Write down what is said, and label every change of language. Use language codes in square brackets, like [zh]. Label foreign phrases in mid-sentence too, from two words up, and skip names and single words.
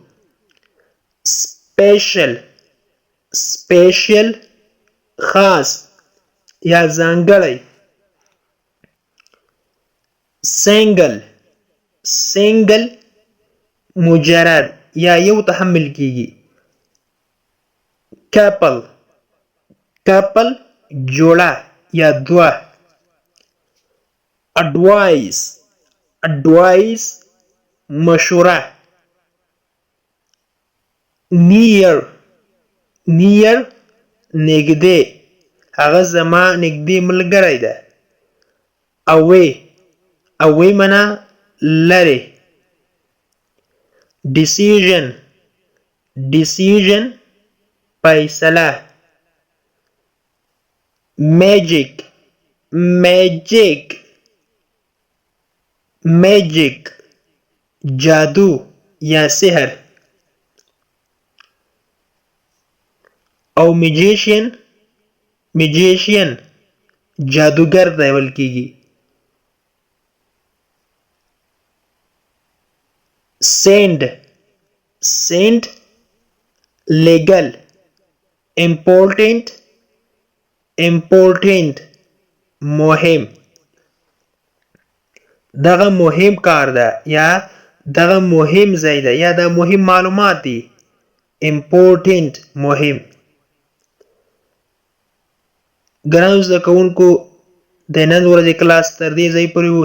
[en] special. special [ps] خاص یا ځانګړی. [en] single. [ps] single مجرد یا یو ته هم ویل کېږي. [en] couple. couple [ps] جوړه یا دوه. [en] advice. advice [ps] مشوره. [en] near. near [ps] نږدې هغه زما نږدې ملګری ده. [en] away. away [ps] معنا لرې. [en] decision. decision [ps] فیصله. [en] magic. magic. [ps] magic جادو یا سحر. او magician. magician جادوګر ته ویل کیږي. [en] send legal important [ps] مهم دغه مهم کار ده یا دغه مهم ځای ده یا د مهم معلومات دي. important مهم. ګرانو زده کوونکو د نن ورځې کلاس تر دې ځای پورې و.